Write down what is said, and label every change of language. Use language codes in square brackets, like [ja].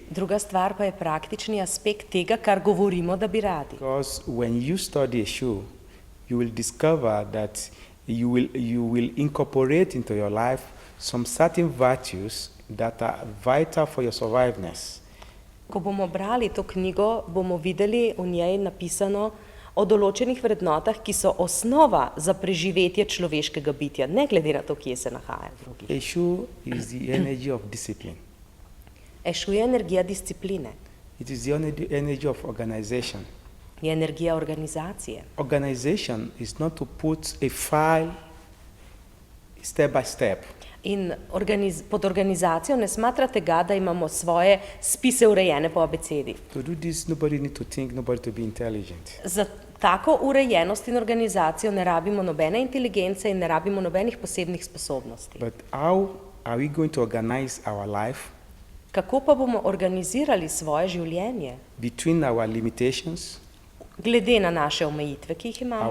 [sl] druga stvar pa je praktični aspekt tega, kar govorimo, da bi radi. [en] Because when you study a shoe, you will discover that you will incorporate into your life some certain virtues that are vital for your surviveness. [sl] Ko bomo brali to knjigo, bomo videli v njej napisano o določenih vrednotah, ki so osnova za preživetje človeškega bitja, ne glede na to, kje se nahaja drugi. [en] A shoe is the energy of discipline. [sl] Ešu je energija discipline, [en] It is the energy of organization. [sl] je energija organizacije. [en] Organization is not to put a file step by step. [sl] In pod organizacijo ne smatra tega, da imamo svoje spise urejene po abecedi. [en] To do this, nobody need to think, nobody to be intelligent. [sl] Za tako urejenost in organizacijo ne rabimo nobene inteligence in ne rabimo nobenih posebnih sposobnosti. [en] But how are we going to organize our life [sl] Kako pa bomo organizirali svoje življenje, [en] between our limitations, [sl] glede na naše omejitve, ki jih imamo,